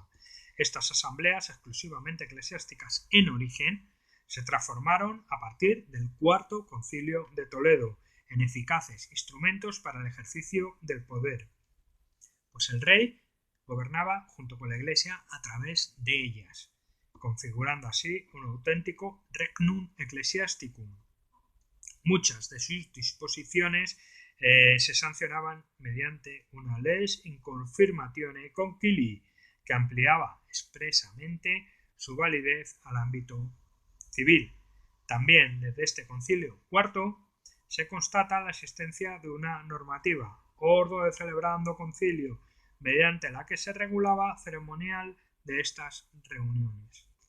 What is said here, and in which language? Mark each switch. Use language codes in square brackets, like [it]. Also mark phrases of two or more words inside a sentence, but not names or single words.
[es] Estas asambleas, exclusivamente eclesiásticas en origen, se transformaron a partir del Cuarto Concilio de Toledo en eficaces instrumentos para el ejercicio del poder, pues el rey gobernaba junto con la Iglesia a través de ellas, configurando así un auténtico [la] regnum ecclesiasticum. [es] Muchas de sus disposiciones se sancionaban mediante una [la] lex in confirmatione concilii, [es] que ampliaba expresamente su validez al ámbito civil. También desde este concilio cuarto se constata la existencia de una normativa, Ordo de Celebrando Concilio, mediante la que se regulaba ceremonial de estas reuniones.